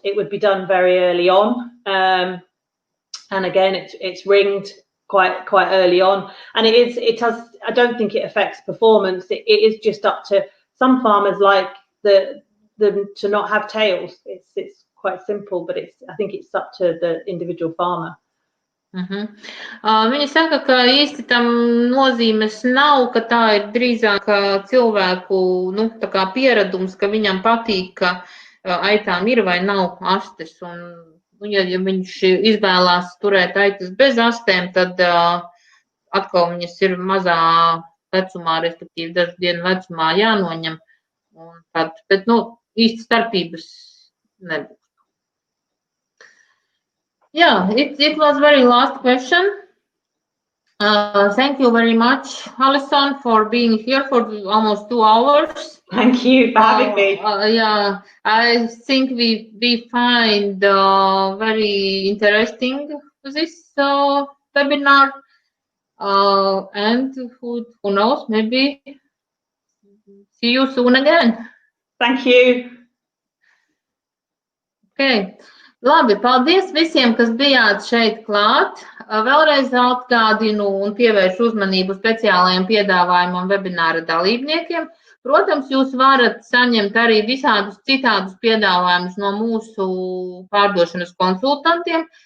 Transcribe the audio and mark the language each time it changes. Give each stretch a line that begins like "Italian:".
English: It would be done very early on, and again, it's ringed quite early on, and it has. I don't think it affects performance. It is just up to some farmers like them to not have tails. It's quite simple, but I think it's up to the individual farmer.
Latvian: Viņi saka, ka īsti tam nozīmes nav, ka tā ir drīzāk cilvēku, tā kā pieredums, ka viņam patīk, ka aitām ir vai nav astes, un ja viņš izvēlās turēt aitas bez astēm, tad atkal viņas ir mazā vecumā, respektīvi dažu dienu vecumā jānoņem. Bet, īsti starpības nebūs.
English: Yeah, it was very last question. Thank you very much, Alison, for being here for almost 2 hours. Thank you for having me. Yeah, I think we find very interesting this webinar. And who knows, maybe see you soon again. Thank you. Okay.
Latvian: Labi, paldies visiem, kas bijāt šeit klāt. Vēlreiz atgādinu un pievēršu uzmanību speciālajiem piedāvājumam webināra dalībniekiem. Protams, jūs varat saņemt arī visādus citādus piedāvājumus no mūsu pārdošanas konsultantiem.